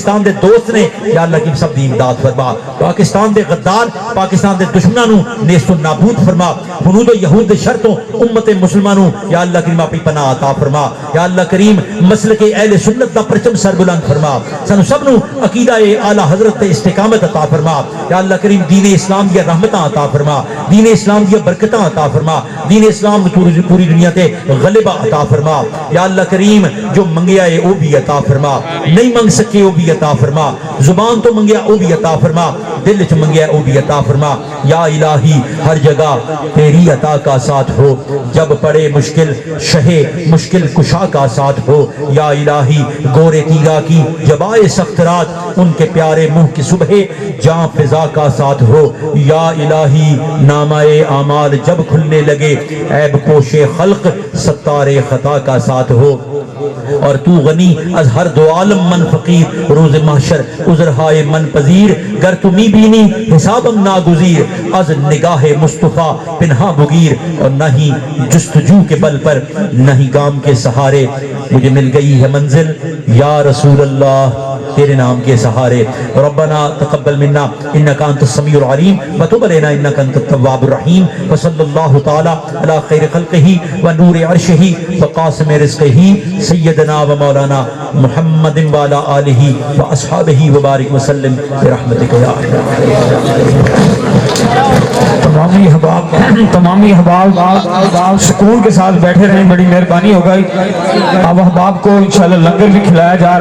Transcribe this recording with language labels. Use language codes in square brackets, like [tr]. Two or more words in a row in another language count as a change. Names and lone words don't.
[pa] دے دوست نے یا اللہ کریم سب دی امداد فرما پاکستان دے غدار پاکستان دے دشمناں نو نیست و نابود فرما ہنود و یہود دے شرطوں امت مسلمانوں یا اللہ کریم اپنی پناہ عطا فرما یا اللہ کریم مسلک اہل سنت دا پرچم سر بلند فرما سانو سب نو عقیدہ اعلی حضرت تے استقامت عطا فرما یا اللہ کریم دین اسلام دی رحمتاں عطا فرما دین اسلام دی برکتاں عطا فرما دین اسلام پوری دنیا تے غلبہ عطا فرما یا اللہ کریم جو منگیا ہے وہ بھی عطا فرما نہیں منگ سکے وہ بھی عطا فرما زبان تو منگیا وہ بھی عطا فرما دل چ منگیا وہ بھی عطا فرما [ur] یا الہی ہر جگہ تیری عطا کا ساتھ ہو جب پڑے مشکل شہ مشکل کشا کا ساتھ ہو یا الہی گورے تیغا کی جبائے سخت رات ان کے پیارے منہ کی صبح جاں فضا کا ساتھ ہو یا الہی نامہ اعمال جب کھلنے لگے عیب پوش خلق ستار خطا کا ساتھ ہو اور تو [fa] غنی از ہر دو عالم من فقیر روز محشر عذرہائے من پذیر گر تمی بینی حسابم ناگزیر از نگاہ مصطفیٰ پنہا بگیر [ur] اور نہیں جستجو کے بل پر نہیں گام کے سہارے مجھے مل گئی ہے منزل یا رسول اللہ تیرے نام کے سہارے [ar] ربنا تقبل منا انکا انت السمیع العلیم وتب علینا انکا انت التواب الرحیم وصلی اللہ تعالی علی خیر خلقہ ونور عرشہ وقاسم رزقہ سیدنا و مولانا محمد وعلی آلہ واصحابہ وبارک وسلم برحمتک یا [ur] تمامی احباب سکون کے ساتھ بیٹھے رہیں بڑی مہربانی ہوگا اب احباب کو انشاءاللہ لنگر بھی کھلایا جا رہا